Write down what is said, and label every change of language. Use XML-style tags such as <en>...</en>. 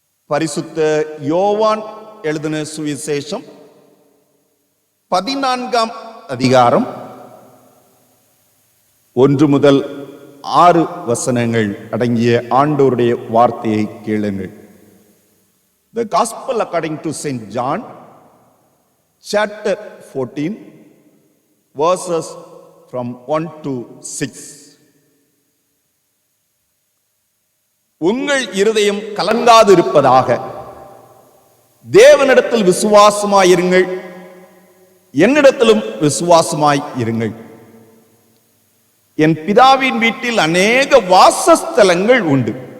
<ta>பரிசுத்த யோவான் எழுதின சுவிசேஷம் 14ஆம் அதிகாரம் 1 முதல் 6 வசனங்கள் அடங்கிய ஆண்டவருடைய வார்த்தையை கேளுங்கள்.</ta> <en>The Gospel according to St. John, chapter 14, verses from 1 to 6.</en> <ta>உங்கள் இருதயம் கலங்காதிருப்பதாக, தேவனிடத்தில் விசுவாசமாயிருங்கள், என்னிடத்திலும் விசுவாசமாய் இருங்கள். என் பிதாவின் வீட்டில் அநேக வாசஸ்தலங்கள் உண்டு.</ta>